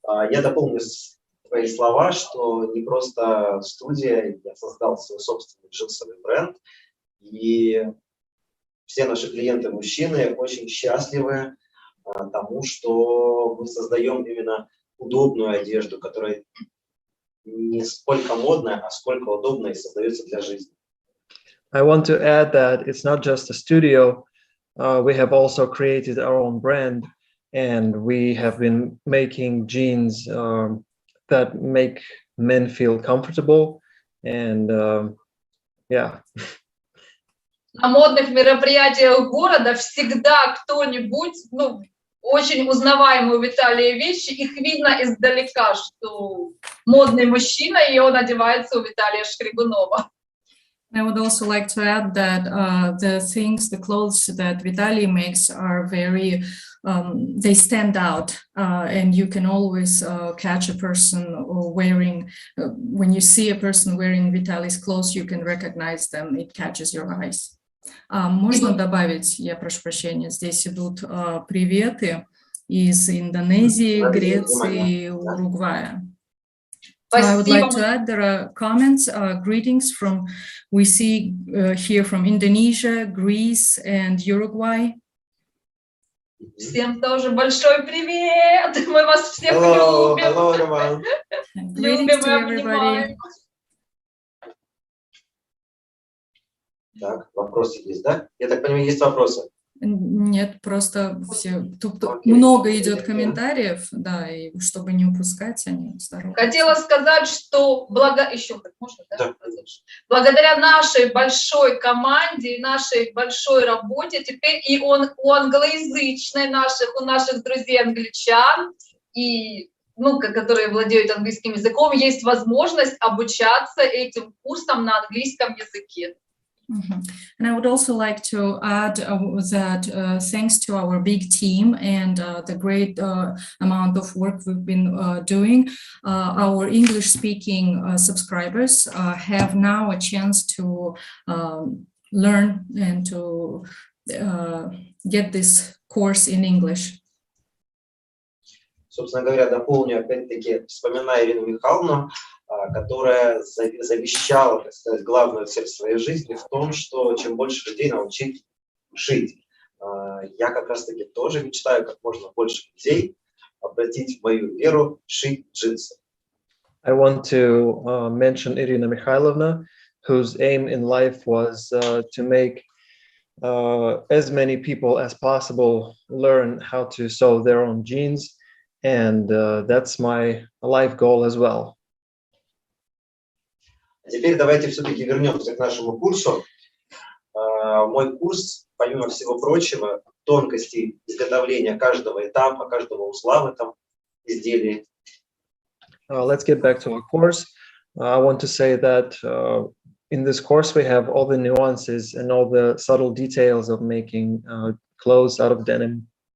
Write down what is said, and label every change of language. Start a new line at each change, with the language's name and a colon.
Russian: Я дополню твои слова, что не просто студия, я создал свой собственный джинсовый бренд, и все наши клиенты-мужчины очень счастливы тому, что мы создаем именно удобную одежду, которая не сколько модная, а сколько удобная и создается для жизни.
English: I want to add that it's not just a studio. We have also created our own brand, and we have been making jeans that make men feel comfortable, and yeah.
Russian: На модных мероприятиях города всегда кто-нибудь, очень узнаваемые у Виталия вещи, их видно издалека, что модный мужчина, и он одевается у Виталия Шкригунова.
English: I would also like to add that the clothes that Vitaly makes are very, they stand out, and you can always catch a person wearing, when you see a person wearing Vitaly's clothes, you can recognize them, it catches your eyes.
Russian: Можно добавить, я прошу прощения, здесь идут приветы из Индонезии, Греции, Уругвая.
English: So I would like to add, there are comments, greetings from, we see here from Indonesia, Greece, and Uruguay.
Russian: Всем тоже большой привет! Мы вас всех
English: Hello,
Russian: любим!
English: hello, everyone. Greetings to everybody.
Russian: Так, вопросы есть, да? Я так понимаю, есть вопросы? Нет, просто все, тут
English: Okay.
Russian: много идет комментариев, да, и чтобы не упускать, они здоровы. Хотела сказать, что можно, да? Да. Благодаря нашей большой команде, нашей большой работе, теперь и у англоязычной у наших друзей англичан, и, которые владеют английским языком, есть возможность обучаться этим курсам на английском языке.
English: And I would also like to add that thanks to our big team and the great amount of work we've been doing, our English-speaking subscribers have now a chance to learn and to get this course in English.
Russian: Собственно говоря, дополню опять-таки, вспоминая Ирину Михайловну, которая завещала, так сказать, главную цель своей жизни в том, что чем больше людей научить шить. Я как раз-таки тоже мечтаю как можно больше людей обратить в мою веру, шить джинсы.
English: I want to mention Irina Mikhailovna, whose aim in life was to make as many people as possible learn how to sew their own jeans, and that's my life goal as well.
Russian: Теперь давайте все-таки вернемся к нашему курсу. Мой курс, помимо всего прочего, тонкостей изготовления каждого этапа, каждого узла в этом изделии.
English: Let's get back to our course. I want to say that in this course we have all the nuances and all the subtle details of making clothes out of denim.